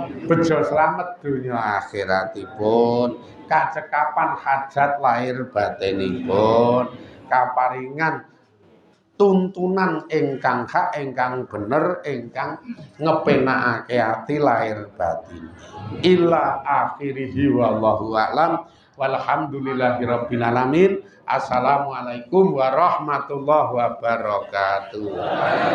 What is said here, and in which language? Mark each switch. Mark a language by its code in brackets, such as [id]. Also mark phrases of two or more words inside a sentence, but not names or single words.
[jv] Bejo slamet dunya akhiratipun, kacekapan hajat lahir batinipun, kaparingan tuntunan ingkang hak ingkang bener ingkang ngepenakake ati lahir batin. [ar] إلى آخره والله أعلم. والحمد لله رب العالمين. السلام عليكم ورحمة الله وبركاته.